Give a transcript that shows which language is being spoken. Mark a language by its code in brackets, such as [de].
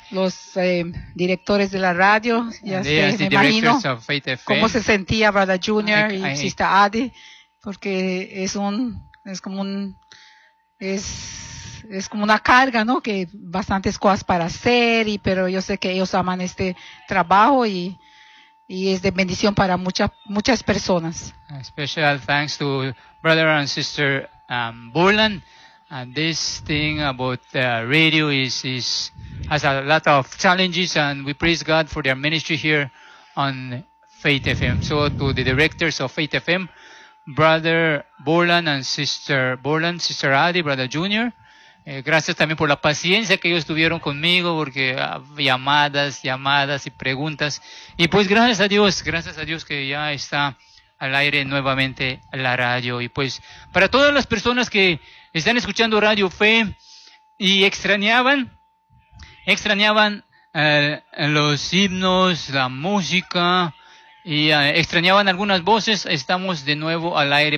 [es] Los directores de la radio, ya sé, me imagino cómo se sentía brother Junior y sister Adi. Porque es como una carga, ¿no? Que bastantes cosas para hacer, pero yo sé que ellos aman este trabajo y es de bendición para muchas personas. [en] A special thanks to brother and sister Burland. This thing about radio is has a lot of challenges, and we praise God for their ministry here on Faith FM. So to the directors of Faith FM, brother Burland and sister Burland, sister Adi, brother Junior. [es] Gracias también por la paciencia que ellos tuvieron conmigo, porque llamadas y preguntas. Y pues gracias a Dios que ya está al aire nuevamente la radio. Y pues para todas las personas que están escuchando Radio Fe y extrañaban los himnos, la música y extrañaban algunas voces, estamos de nuevo al aire.